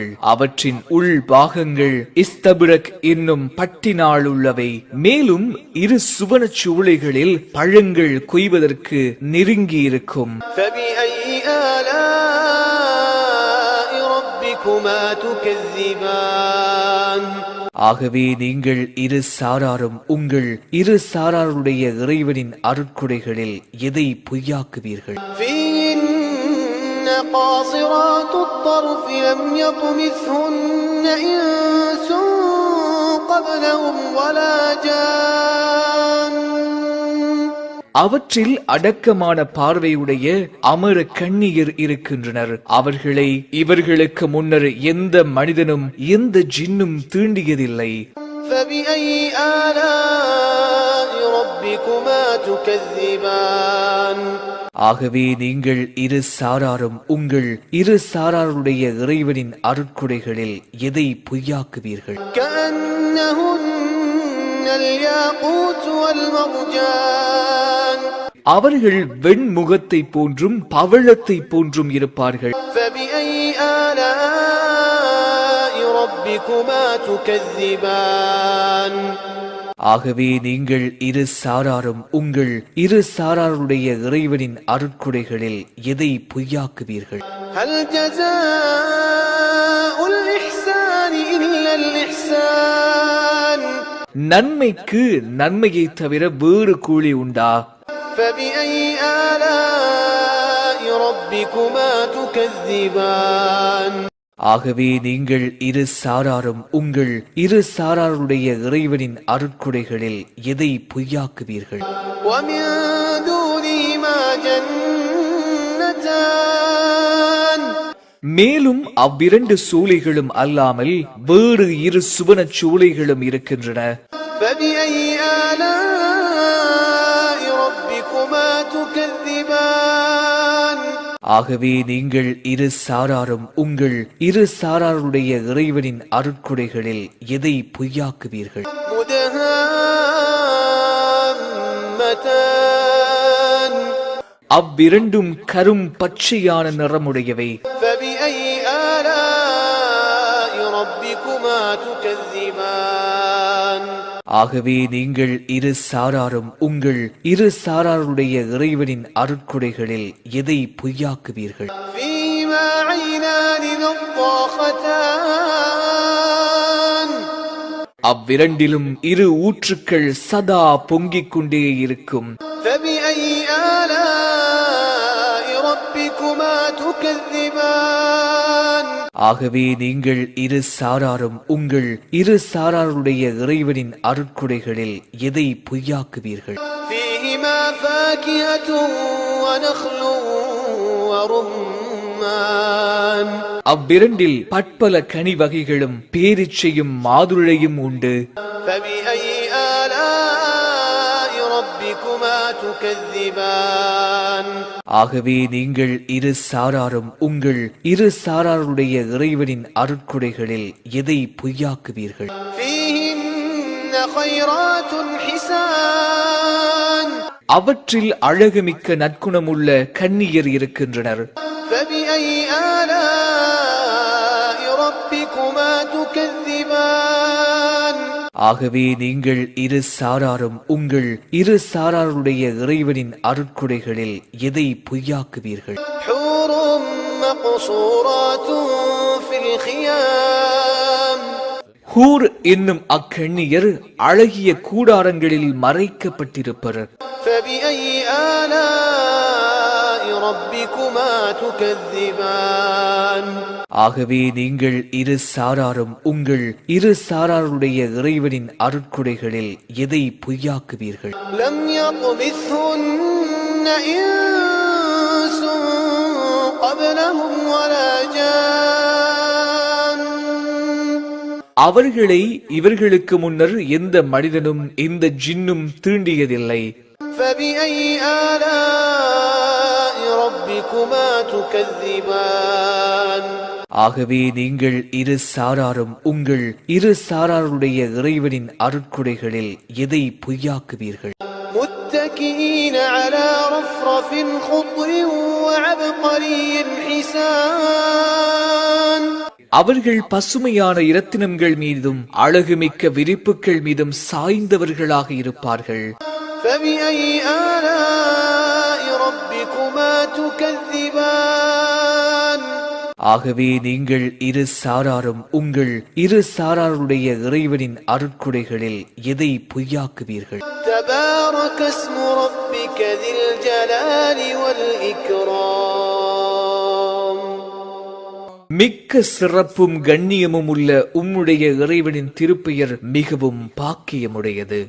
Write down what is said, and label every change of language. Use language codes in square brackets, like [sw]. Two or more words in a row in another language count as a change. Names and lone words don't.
[ta] அவற்றின் உள் பாகங்கள் இஸ்தபிரக் என்னும் பட்டினால் உள்ளவை. மேலும் இரு சுவனச் சூளைகளில் பழங்கள் கொய்வதற்கு நெருங்கி இருக்கும். [ar] فَبِأَيِّ آلَاءِ رَبِّكُمَا تُكَذِّبَانِ [ta] ஆகவே நீங்கள் இரு சாராரும் உங்கள் இரு சாராருடைய இறைவனின் அருட்கொடைகளில் எதை பொய்யாக்குவீர்கள்? [ar] فِيهِنَّ قَاصِرَاتُ الطَّرْفِ لَمْ يَطْمِثْهُنَّ إِنسٌ قَبْلَهُمْ وَلَا جَانٌّ [ta] அவற்றில் அடக்கமான பார்வையுடைய அமர கன்னியர் இருக்கின்றனர். அவர்களை இவர்களுக்கு முன்னர் எந்த மனிதனும் எந்த ஜின்னும் தீண்டியதில்லை. [ar] فَبِأَيِّ آلَاءِ رَبِّكُمَا تُكَذِّبَانِ [ta] ஆகவே நீங்கள் இரு சாராரும் உங்கள் இரு சாராருடைய இறைவனின் அருட்கொடைகளில் எதை பொய்யாக்குவீர்கள்? [ar] كَأَنَّهُنَّ الْيَاقُوتُ وَالْمَرْجَانُ [ta] அவர்கள் வெண்முகத்தை போன்றும் பவழத்தை போன்றும் இருப்பார்கள். [ar] فَبِأَيِّ آلَاءِ رَبِّكُمَا تُكَذِّبَانِ [ta] ஆகவே நீங்கள் இரு சாராரும் உங்கள் இரு சாராருடைய இறைவனின் அருட்கொடைகளில் எதை பொய்யாக்குவீர்கள்? [ar] هَلْ جَزَاءُ الْإِحْسَانِ إِلَّا الْإِحْسَانُ [ta] நன்மைக்கு நன்மையை தவிர வேறு கூலி உண்டா? [ar] فَبِأَيِّ آلَاءِ رَبِّكُمَا تُكَذِّبَانِ [ta] ஆகவே நீங்கள் இரு சாராரும் உங்கள் இரு சாராருடைய இறைவனின் அருட்கொடைகளில் எதை பொய்யாக்குவீர்கள்? [ar] وَمِن دُونِهِمَا جَنَّتَانِ [ta] மேலும் அவ்விரண்டு சூளைகளும் அல்லாமல் வேறு இரு சுவனச் சூளைகளும் இருக்கின்றன. [ar] فَبِأَيِّ آلَاءِ رَبِّكُمَا تُكَذِّبَانِ [ta] ஆகவே நீங்கள் இரு சாராரும் உங்கள் இரு சாராருடைய இறைவனின் அருட்கொடைகளில் எதை பொய்யாக்குவீர்கள்? [ar] مدهامتان [ta] அவ்விரண்டும் கரும் பச்சையான நிறமுடையவை. [ar] فبأي آلاء ربكما تكذبان [ta] ஆகவே நீங்கள் இரு சாராரும் உங்கள் இரு சாராருடைய இறைவனின் அருட்கொடைகளில் எதை பொய்யாக்குவீர்கள்? [ar] فيهما عينان نضاختان [ta] அவ்விரண்டிலும் இரு ஊற்றுக்கள் சதா பொங்கிக் கொண்டே இருக்கும். [ar] فبأي آلاء ربكما تكذبان [ta] ஆகவே நீங்கள் இரு சாராரும் உங்கள் இரு சாராருடைய இறைவனின் அருட்கொடைகளில் எதை பொய்யாக்குவீர்கள்? [ar] فيهما فاكهة ونخل ورمان [ta] அவ்விரண்டில் பற்பல கனி வகைகளும் பேரிச்சையும் மாதுளையும் உண்டு. [ar] فبأي آلاء ربكما تكذبان [ta] ஆகவே நீங்கள் இரு சாராரும் உங்கள் இரு சாராருடைய இறைவனின் அருட்கொடைகளில் எதை பொய்யாக்குவீர்கள்? [ar] فيهن خيرات حسان [ta] அவற்றில் அழகுமிக்க நற்குணமுள்ள கன்னியர் இருக்கின்றனர். [ar] فبأي آلاء ربكما تكذبان [ta] ஆகவே நீங்கள் இரு சாராரும் உங்கள் இரு சாராருடைய இறைவனின் அருட்கொடைகளில் எதை பொய்யாக்குவீர்கள்? [ar] حور مقصورات في الخيام [ta] ஹூர் என்னும் அக்கண்ணியர் அழகிய கூடாரங்களில் மறைக்கப்பட்டிருப்பர். [ar] فبأي آلاء ربكما تكذبان [ta] ஆகவே நீங்கள் இரு சாராரும் உங்கள் இரு சாராருடைய இறைவனின் அருட்கொடைகளில் எதை பொய்யாக்குவீர்கள்? [ar] لم يطمثهن إنس قبلهم ولا جان [ta] அவர்களை இவர்களுக்கு முன்னர் எந்த மனிதனும் எந்த ஜின்னும் தீண்டியதில்லை. [ar] فبأي آلاء ربكما تكذبان [ta] ஆகவே நீங்கள் இரு சாராரும் உங்கள் இரு சாராருடைய இறைவனின் அருட்கொடைகளில் எதை பொய்யாக்குவீர்கள்? [ar] متكئين على رفرف خضر وعبقري حسان [ta] அவர்கள் பசுமையான இரத்தினங்கள் மீதும் அழகுமிக்க விரிப்புகள் மீதும் சாய்ந்தவர்களாக இருப்பார்கள். [ar] فبأي آلاء ربكما تكذبان [ta] ஆகவே நீங்கள் இரு சாராரும் உங்கள் இரு சாராருடைய இறைவனின் அருட்கொடைகளில் எதை பொய்யாக்குவீர்கள்? [ar] تبارك اسم ربك ذي الجلال والإكرام [ta] மிக்க சிறப்பும் கண்ணியமும் உள்ள உம்முடைய இறைவனின் திருப்பெயர் மிகவும் பாக்கியமுடையது.